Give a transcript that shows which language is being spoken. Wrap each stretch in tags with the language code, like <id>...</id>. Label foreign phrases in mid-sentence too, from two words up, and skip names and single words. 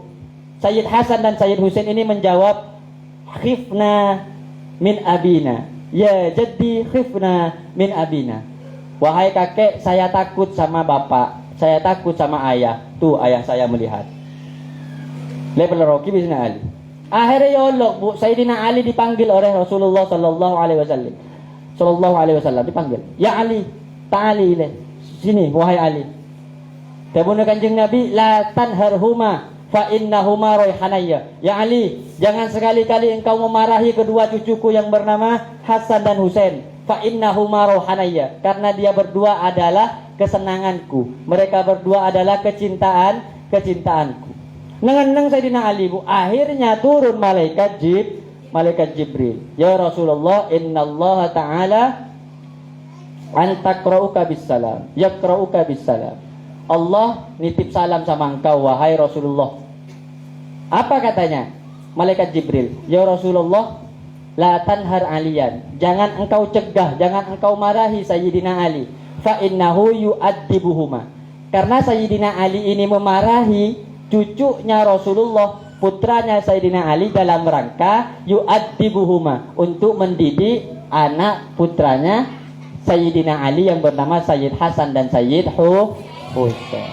<id>Sayyid Hasan dan Sayyid Husain ini menjawab,</id> <ar>خفنا من أبينا.</ar> <id>Ya jadi</id> <ar>خفنا من أبينا.</ar> <id>Wahai kakek, saya takut sama bapak, saya takut sama ayah. Tuh ayah saya melihat. Level Rocky bisna Ali. Akhirnya</id> <ar>يا الله,</ar> <id>Bu, Sayyidina Ali dipanggil oleh Rasulullah</id> <ar>صلى الله عليه وسلم. صلى الله عليه وسلم dipanggil. يا علي تعال إليه.</ar> <id>Sini wahai Ali. Kemudian Kanjeng Nabi,</id> <ar>لا تنهرهما فإنهما ريحانتاي.</ar> <id>Ya Ali, jangan sekali-kali engkau memarahi kedua cucuku yang bernama Hasan dan Husain.</id> <ar>فإنهما ريحانتاي,</ar> <id>karena dia berdua adalah kesenanganku. Mereka berdua adalah kecintaanku. Nengang Sayyidina Ali, Bu. Akhirnya turun malaikat Jibril.</id> <ar>يا رسول الله إن الله تعالى يقرئك بالسلام يقرئك بالسلام.</ar> <id>Allah nitip salam sama engkau wahai Rasulullah. Apa katanya? Malaikat Jibril,</id> <ar>يا رسول الله لا تنهر عليا.</ar> <id>Jangan engkau cegah, jangan engkau marahi Sayyidina Ali.</id> <ar>فإنه يؤدبهما.</ar> <id>Karena Sayyidina Ali ini memarahi cucunya Rasulullah, putranya Sayyidina Ali, dalam rangka yu'addibuhuma, untuk mendidik anak putranya Sayyidina Ali yang bernama Sayyid Hasan dan Sayyid Husain.</id>